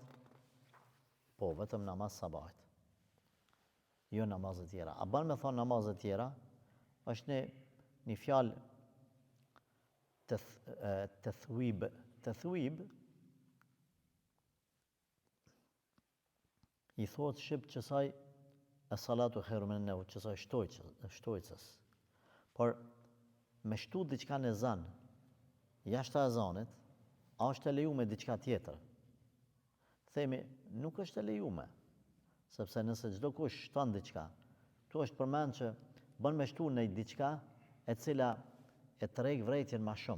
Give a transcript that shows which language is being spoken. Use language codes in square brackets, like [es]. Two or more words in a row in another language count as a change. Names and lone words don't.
[sq] Po, vetëm namaz sabahit. Jo namazet tjera. A ban me thonë namazet tjera? Është një fjalë tethwib, i thot shqip qësaj [ar] الصلاة خير من النوم, [sq] qësaj shtojcës. Por me shtu diçka në ezan, jashtë ezanit, a është e lejuar diçka tjetër? Themi, nuk është e lejuar, sepse nëse çdo kush shton diçka, tu është përmend që bën me shtu në diçka e cila e tërheq vërejtjen më shumë.